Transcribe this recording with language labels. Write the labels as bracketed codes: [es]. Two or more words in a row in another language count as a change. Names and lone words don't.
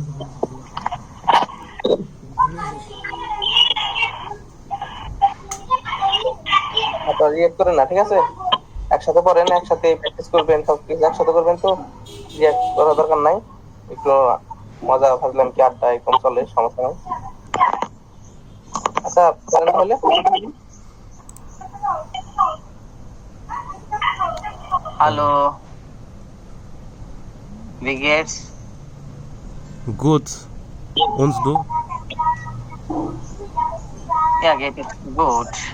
[bn] আচ্ছা, রিঅ্যাক্ট করেন না, ঠিক আছে? একসাথে পড়েন, একসাথে প্র্যাকটিস করবেন, সবকিছু একসাথে করবেন, তো রিঅ্যাক্ট করার দরকার নাই। একটু মজা ভাবলাম কি আড্ডা এরকম চলে, সমস্যা নাই। আচ্ছা, পড়েন তাহলে। [de] Hallo. Wie geht's? Gut. Und du? Ja, geht es gut.